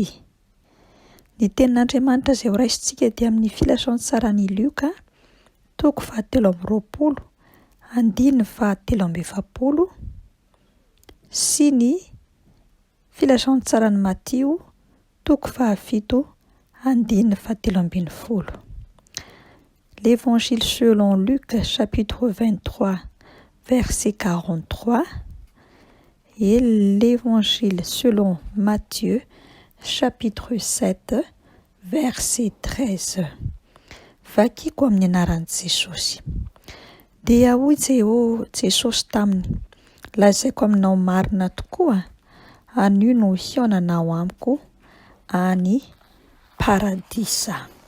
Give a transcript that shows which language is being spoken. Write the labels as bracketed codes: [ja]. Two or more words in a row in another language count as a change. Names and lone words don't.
[mg] Ny tenin'Andriamanitra izay ho raisintsika dia amin'ny filasan-tsaran'ny Lioka, toko 7:20, andiny 7:20 sy ny filasan-tsaran'ny Matio, toko 7, andiny 7:20. [fr] L'évangile selon Luc, chapitre 23, verset 43, et l'évangile selon Matthieu, chapitre 7, verset 13. [mg] Vakiko amin'ny anaran'i Jesosy. Dia hoy Jesosy taminy, lazaiko aminao marina tokoa, anio no hionanao amiko any paradisa.